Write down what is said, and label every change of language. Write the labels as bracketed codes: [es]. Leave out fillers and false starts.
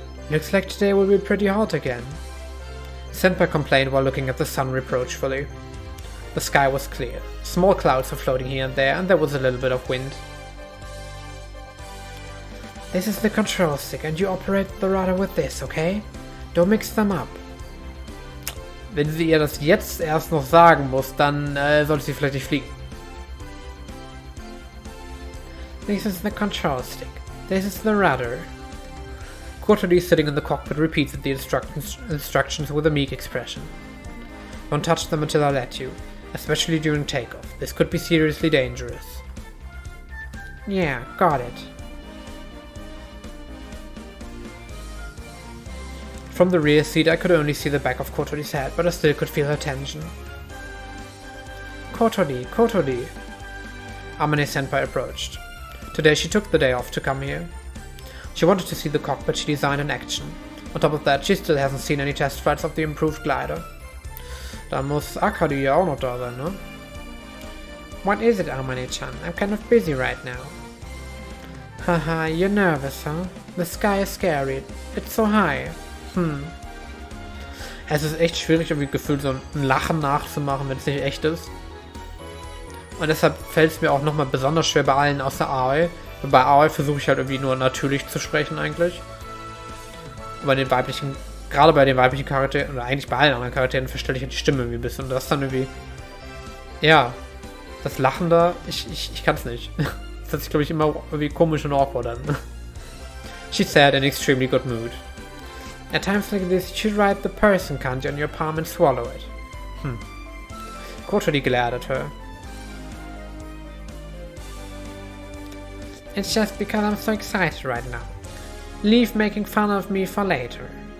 [en] Looks like today will be pretty hot again. Senpai complained while looking at the sun reproachfully. The sky was clear. Small clouds were floating here and there was a little bit of wind. This is the control stick and you operate the rudder with this, okay? Don't mix them up. [de] Wenn sie ihr das jetzt erst noch sagen muss, dann sollte sie vielleicht nicht fliegen. [en] This is the control stick. This is the rudder. Kotori, sitting in the cockpit, repeated the instructions with a meek expression. Don't touch them until I let you, especially during takeoff. This could be seriously dangerous. Yeah, got it. From the rear seat I could only see the back of Kotori's head, but I still could feel her tension. Kotori, Kotori. Amane-senpai approached. Today she took the day off to come here. She wanted to see the cockpit she designed in action. On top of that, she still hasn't seen any test flights of the improved glider. [de] Da muss Akari ja auch noch da sein, ne? [en] What is it, Amane-chan? I'm kind of busy right now. Haha, you're nervous, huh? The sky is scary. It's so high. [de] Es ist echt schwierig, irgendwie gefühlt so ein Lachen nachzumachen, wenn es nicht echt ist. Und deshalb fällt es mir auch nochmal besonders schwer bei allen außer Aoi. Bei Aoi versuche ich halt irgendwie nur natürlich zu sprechen eigentlich. Bei den weiblichen, gerade bei den weiblichen Charakteren, oder eigentlich bei allen anderen Charakteren, verstelle ich halt die Stimme irgendwie ein bisschen. Und das dann irgendwie, ja, das Lachen da, ich kann es nicht. Das hört sich, glaube ich, immer irgendwie komisch und awkward an. [en] She said in extremely good mood. At times like this, you should write the person kanji on your palm and swallow it. Kotori glared at her. It's just because I'm so excited right now. Leave making fun of me for later.